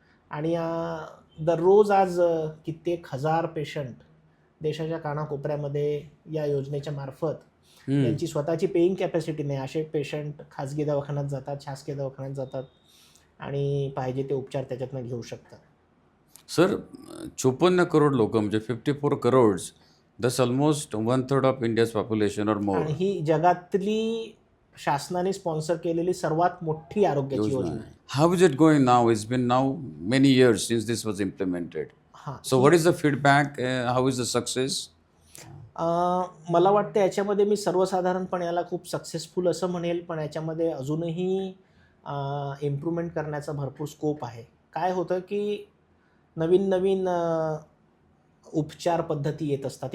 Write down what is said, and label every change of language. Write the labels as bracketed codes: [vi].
[mr] आणि दररोज आज कित्येक हजार पेशंट देशाच्या कानाकोपऱ्यामध्ये या योजनेच्या मार्फत, यांची स्वतःची पेईंग कॅपॅसिटी नाही असे पेशंट खाजगी दवाखान्यात जातात, शासकीय दवाखान्यात जातात आणि पाहिजे ते उपचार त्याच्यातनं घेऊ शकतात. [en] sir 54 [mr] करोड लोक म्हणजे [en] 54 crores, thus almost 1/3 of India's population और more. [mr] आणि ही जगातली शासनाने स्पॉन्सर केलेली सर्वात मोठी आरोग्याची योजना आहे. [en] How is it going now? It's been now many years since this was implemented. So what is the feedback? How is the success? [mr] मला वाटतं याच्यामध्ये मी सर्वसाधारणपणे याला खूप सक्सेसफुल असं म्हणेल, पण याच्यामध्ये अजूनही इम्प्रूव्हमेंट करण्याचा भरपूर स्कोप आहे. काय होतं की नवीन नवीन उपचार पद्धती येत असतात.